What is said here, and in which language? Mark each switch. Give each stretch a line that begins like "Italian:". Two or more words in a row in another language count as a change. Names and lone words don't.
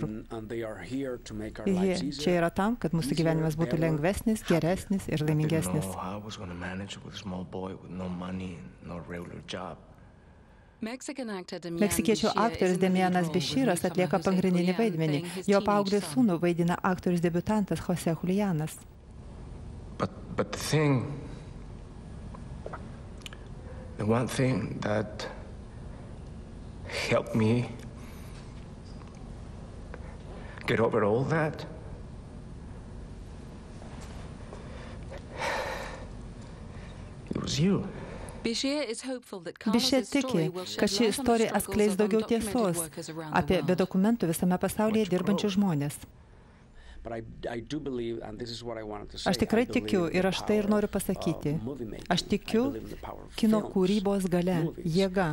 Lithuanian: Jie čia yra tam, kad mūsų gyvenimas būtų lengvesnis, geresnis ir laimingesnis. Meksikiečių aktorius Demianas Biširas atlieka pagrindinį vaidmenį. Jo paauglį sūnų vaidina aktorius debiutantas Jose Julianas.
English: But the one thing that helped me get over all that it was you.
Lithuanian: Bišė tiki, kad ši istorija atskleis daugiau tiesos apie be dokumentų visame pasaulyje dirbančius žmonės. Aš tikrai tikiu ir aš tai ir noriu pasakyti. Aš tikiu kino kūrybos galia, jėga.